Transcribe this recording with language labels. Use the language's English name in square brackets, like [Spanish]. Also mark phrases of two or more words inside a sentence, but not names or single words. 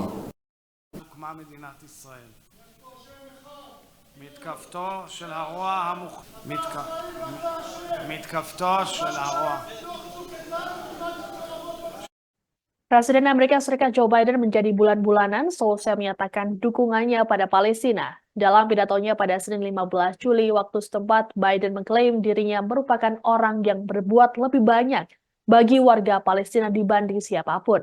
[Hebrew] הוקמה מדינת ישראל. מתקפתו של הרוע מתקפתו של הרוע. [Indonesian] Presiden Amerika Serikat Joe Biden menjadi bulan-bulanan selesai menyatakan dukungannya pada Palestina. Dalam pidatonya pada Senin 15 Juli waktu setempat, Biden mengklaim dirinya merupakan orang yang berbuat lebih banyak bagi warga Palestina dibanding siapapun.